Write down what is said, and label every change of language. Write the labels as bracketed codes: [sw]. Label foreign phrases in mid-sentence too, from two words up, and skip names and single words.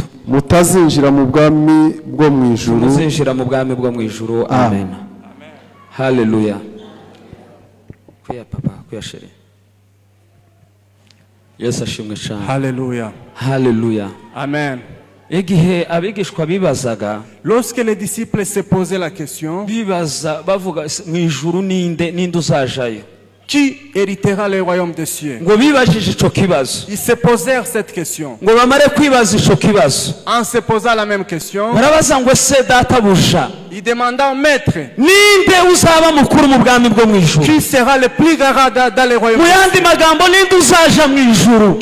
[rw] mutazinjira mu bwami bwo mu ijuru. Amen. Haleluya. Kuya papa, kuya sheri. Yesu ashimwe cyane. Haleluya. Amen. Igihe abigishwa bibazaga, [fr] lorsque les disciples se posaient la question, [rw] bibaza bavuga mu ijuru ninde uzajayo? [fr] Qui héritera le royaume des cieux? Ils se posèrent cette question. En se posant la même question, ils demandent au maître, qui sera le plus grand dans le royaume des cieux?